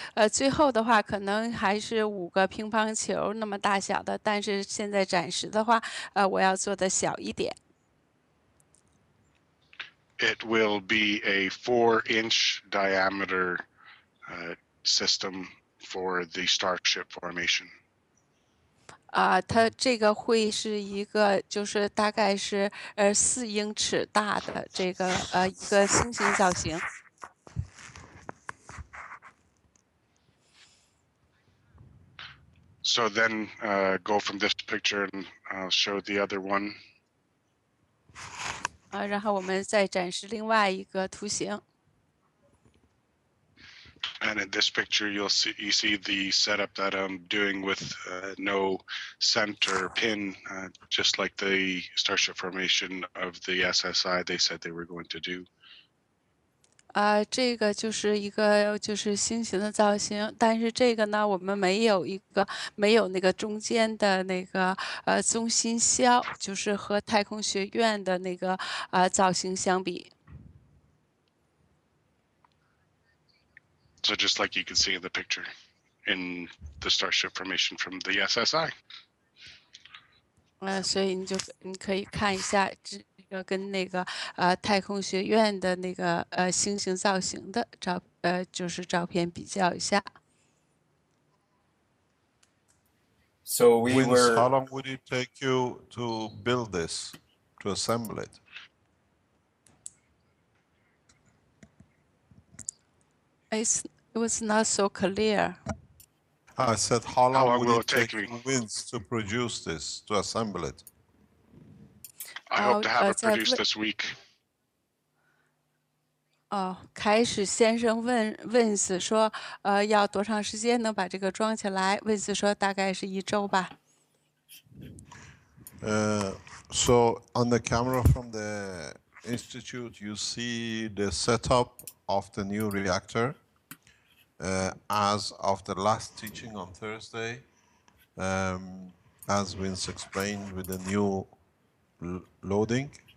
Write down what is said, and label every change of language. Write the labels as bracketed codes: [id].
[zh] 最后的话可能还是5个乒乓球那么大小的，但是现在暂时的话，我要做的小一点。 [en] It will be a 4-inch diameter system for the starship formation. [zh] 它这个会是一个，就是大概是4英尺大的这个一个星形造型。 [en] So then go from this picture and I'll show the other one. [zh] 然后我们再展示另外一个图形。 [en] And in this picture, you see the setup that I'm doing with no center pin, just like the starship formation of the SSI they said they were going to do. [zh] 这个就是一个就是星形的造型，但是这个呢，我们没有那个中间的那个中心销，就是和太空学院的那个造型相比。 [en] So just like you can see in the picture. in the starship formation from the SSI. [zh] 所以你可以看一下这个跟那个太空学院的那个星星造型的就是照片比较一下。 [en] So we Vince, were. how long would it take you to build this, to assemble it? It was not so clear. I said, how long long would will it it take take me? Vince to produce this, to assemble it? I hope to have it produced this week. [zh] 开始先生问Vince 说，要多长时间能把这个装起来？Vince 说大概是1周吧。 [en] So on the camera from the institute, you see the setup of the new reactor. As of the last teaching on Thursday, as Vince explained with the new loading.